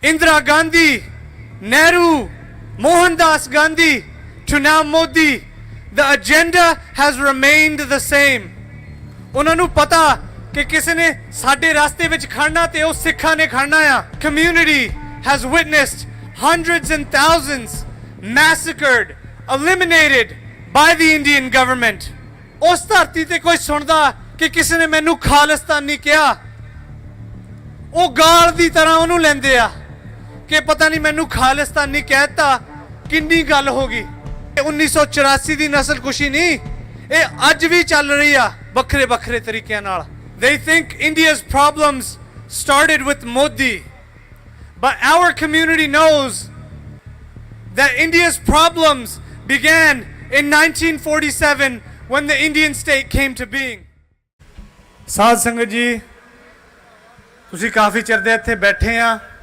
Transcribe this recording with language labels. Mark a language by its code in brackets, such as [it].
[en] Indira Gandhi, Nehru, Mohandas Gandhi to now Modi, the agenda has remained the same. [pa] ਉਹਨਾਂ ਨੂੰ ਪਤਾ ਕਿ ਕਿਸੇ ਨੇ ਸਾਡੇ ਰਸਤੇ ਵਿੱਚ ਖੜਨਾ ਤੇ ਉਹ ਸਿੱਖਾਂ ਨੇ ਖੜਨਾ ਆ. [en] Community has witnessed hundreds and thousands massacred, eliminated by the Indian government. [pa] ਉਸ ਧਰਤੀ ਤੇ ਕੋਈ ਸੁਣਦਾ ਕਿ ਕਿਸੇ ਨੇ ਮੈਨੂੰ ਖਾਲਿਸਤਾਨੀ ਕਿਹਾ, ਉਹ ਗਾਲ ਦੀ ਤਰ੍ਹਾਂ ਉਹਨੂੰ ਲੈਂਦੇ ਆ ਕਿ ਪਤਾ ਨਹੀਂ ਮੈਨੂੰ ਖਾਲਿਸਤਾਨੀ ਕਹਿਤਾ, ਕਿੰਨੀ ਗੱਲ ਹੋ ਗਈ. 1984 ਦੀ ਨਸਲਕੁਸ਼ੀ ਨਹੀਂ, ਇਹ ਅੱਜ ਵੀ ਚੱਲ ਰਹੀ ਆ ਵੱਖਰੇ ਵੱਖਰੇ ਤਰੀਕਿਆਂ ਨਾਲ. [en] They think India's problems started with Modi, but our community knows that India's problems began in 1947 when the Indian state came to being. [pa] ਸਾਧ ਸੰਗਤ ਜੀ, ਤੁਸੀਂ ਕਾਫੀ ਚਿਰ ਦੇ ਇੱਥੇ ਬੈਠੇ ਆ.